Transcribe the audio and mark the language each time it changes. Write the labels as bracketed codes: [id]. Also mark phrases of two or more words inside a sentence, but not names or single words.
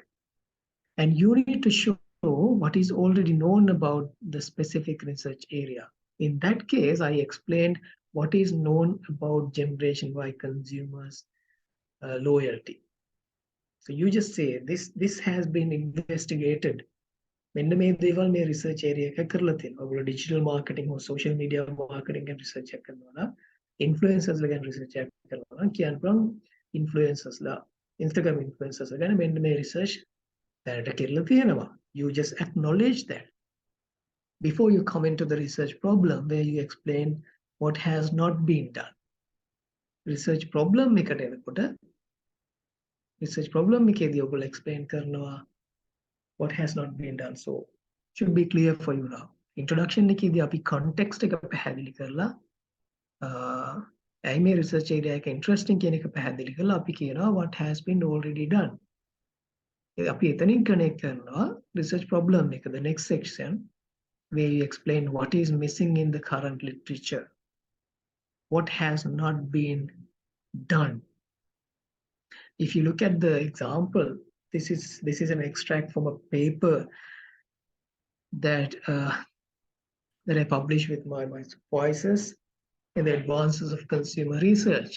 [en] And you need to show what is already known about the specific research area. In that case, I explained what is known about Generation Y consumers' loyalty. So you just say this has been investigated. [si] මෙන්න මේ දේවල් මේ [en] research area [si] එක කරලා තියෙනවා. ඔයගොල්ලෝ [en] digital marketing or social media marketing [si] ගැන research එකක් කරනවා නම් influencers ලා ගැන research එකක් කරනවා නම් කියන්න පුළුවන් influencers ලා Instagram influencers ලා ගැන මෙන්න මේ research දැනට කරලා තියෙනවා. [en] You just acknowledge that before you come into the research problem where you explain what has not been done. Research problem [si] එකට එනකොට [en] research problem [si] එකේදී ඔයගොල්ලෝ explain කරනවා [en] what has not been done. So should be clear for you now. [si] Introduction එකේදී අපි context එක පැහැදිලි කරලා ඇයි මේ [en] research area [si] එක interesting කියන එක පැහැදිලි කරලා අපි කියනවා [en] what has been already done. [si] අපි එතනින් [en] connect කරනවා research problem එක, the next section where you explain what is missing in the current literature, what has not been done. If you look at the example, this is an extract from a paper that I published with my supervisors in the Advances of Consumer Research.